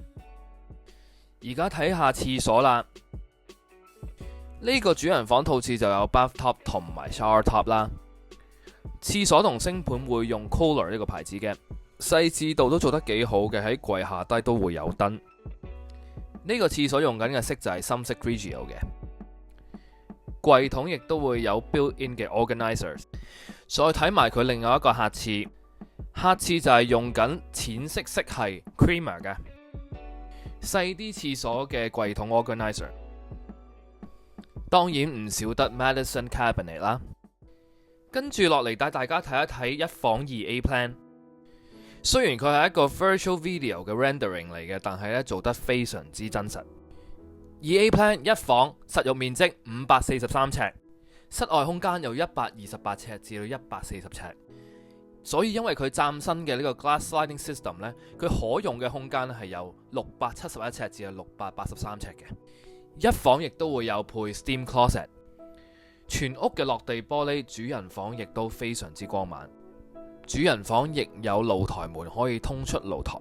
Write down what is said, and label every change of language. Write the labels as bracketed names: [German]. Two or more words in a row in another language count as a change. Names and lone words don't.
[Cantonese] 而家睇下廁所啦。呢個主人房套廁就有 bathtub 同埋 [English] shower top [Cantonese] 啦。廁所同星盤會用 Kohler 呢個牌子嘅，細緻度都做得幾好嘅，喺櫃下低都會有燈。呢個廁所用緊嘅色就係深色 Grigio 嘅，櫃桶亦都會有 built-in 嘅 organizers。再睇埋佢另外一個客廁，客廁就係用緊淺色色系 Crema 嘅，細啲廁所嘅櫃桶 organizer。當然唔少得 Madison Cabinet 啦。跟住落嚟帶大家睇一睇一房 2A plan。雖然佢係一個 [English] virtual video [Cantonese] 嘅 rendering 嚟嘅，但係咧做得非常之真實。2A plan 一房實用面積543尺，室外空間由128尺至到140尺。所以因為佢嶄新嘅呢個 [English] glass sliding system [Cantonese] 咧，佢可用嘅空間係由671尺至到683尺嘅。一房亦都會有配 [English] steam closet， [Cantonese] 全屋嘅落地玻璃，主人房亦都非常之光猛。主人房亦有露台門可以通出露台。